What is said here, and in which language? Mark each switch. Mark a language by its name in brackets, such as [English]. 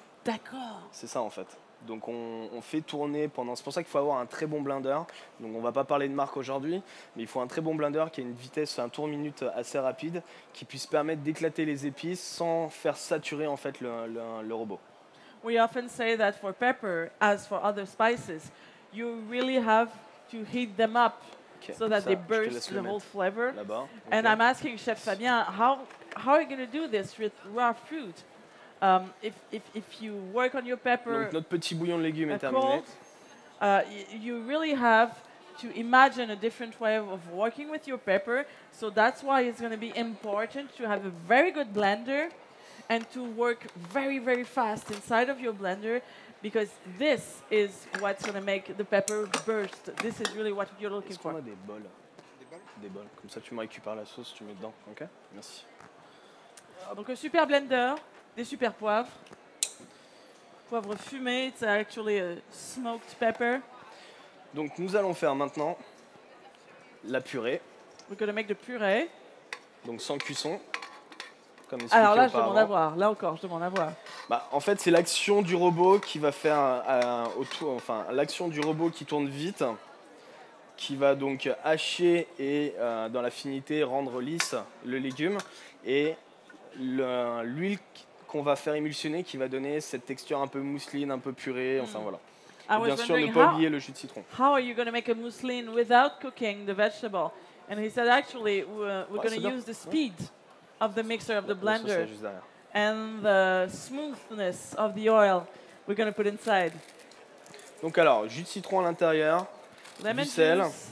[French] D'accord. C'est ça en fait. Donc on fait tourner pendant... C'est pour ça qu'il faut avoir un très bon blender. Donc on ne va pas parler de marque aujourd'hui, mais il faut un très bon blender qui a une vitesse, un tour minute assez rapide, qui puisse permettre d'éclater les épices sans faire saturer en fait le robot. [English] We often say that for pepper, as for other spices, you really have to heat them up so that they burst the whole flavor. Okay. And I'm asking Chef Fabien, how are you going to do this with raw fruit? If you work on your pepper, [French] donc notre petit bouillon de légumes est terminé. [English] You really have to imagine a different way of working with your pepper. So that's why it's going to be important to have a very good blender and to work very, very fast inside of your blender, because this is what's going to make the pepper burst. This is really what you're looking for. [French] Est-ce qu'on a des bols? Des bols. Comme ça, tu me récupères la sauce, tu mets dedans. Ok? Merci. Donc un super blender, des super poivres. Poivre fumé, [English] it's actually a smoked pepper. [French] Donc nous allons faire maintenant la purée. [English] We're going to make the purée. [French] Donc sans cuisson. Comme alors là, je demande à voir. Là encore, je demande à voir. Bah, en fait, c'est l'action du robot qui va faire l'action du robot qui tourne vite, qui va donc hacher et dans la finité rendre lisse le légume, et l'huile qu'on va faire émulsionner qui va donner cette texture un peu mousseline, un peu purée, enfin voilà. Et bien sûr, ne pas oublier le jus de citron. [English] How are you going to make a mousseline without cooking the vegetable? And he said, actually, we're going to use the speed of the mixer of the blender and the smoothness of the oil we're going to put inside. [French] Donc alors, jus de citron à l'intérieur, du sel.